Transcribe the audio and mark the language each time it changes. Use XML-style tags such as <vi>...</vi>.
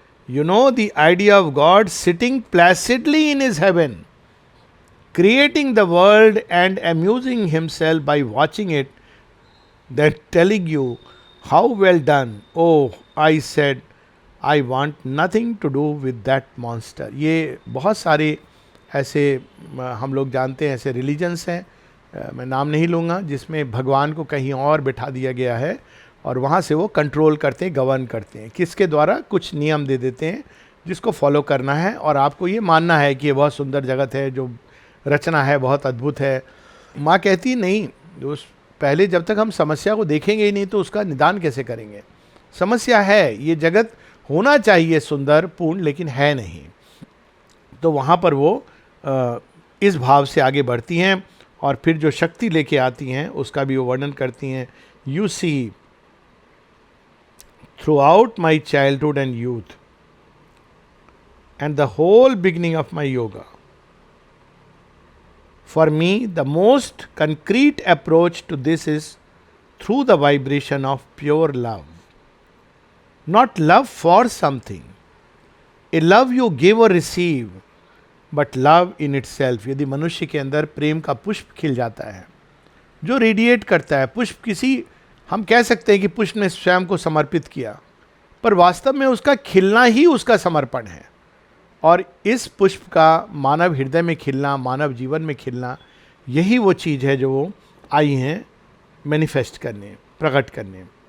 <en>You know, the idea of God sitting placidly in his heaven, creating the world and amusing himself by watching it, then telling you, how well done. Oh, I said, I want nothing to do with that monster.</en> <hi>ये बहुत सारे ऐसे हम लोग जानते हैं, ऐसे religions हैं, मैं नाम नहीं लूँगा, जिसमें भगवान को कहीं और बिठा दिया गया है और वहाँ से वो कंट्रोल करते हैं, गवर्न करते हैं, किसके द्वारा, कुछ नियम दे देते हैं जिसको फॉलो करना है और आपको ये मानना है कि ये बहुत सुंदर जगत है, जो रचना है बहुत अद्भुत है। माँ कहती नहीं, उस पहले जब तक हम समस्या को देखेंगे ही नहीं तो उसका निदान कैसे करेंगे। समस्या है, ये जगत होना चाहिए सुंदर पूर्ण, लेकिन है नहीं। तो वहाँ पर वो इस भाव से आगे बढ़ती हैं और फिर जो शक्ति लेके आती हैं उसका भी वो वर्णन करती हैं।</hi> <en>You see, throughout my childhood and youth and the whole beginning of my yoga, for me the most concrete approach to this is through the vibration of pure love. Not love for something, a love you give or receive, but love in itself.</en> <hi>यदि मनुष्य के अंदर प्रेम का पुष्प खिल जाता है जो रेडिएट करता है, पुष्प किसी, हम कह सकते हैं कि पुष्प ने स्वयं को समर्पित किया, पर वास्तव में उसका खिलना ही उसका समर्पण है। और इस पुष्प का मानव हृदय में खिलना, मानव जीवन में खिलना, यही वो चीज़ है जो वो आई हैं मैनिफेस्ट करने, प्रकट करने।</hi>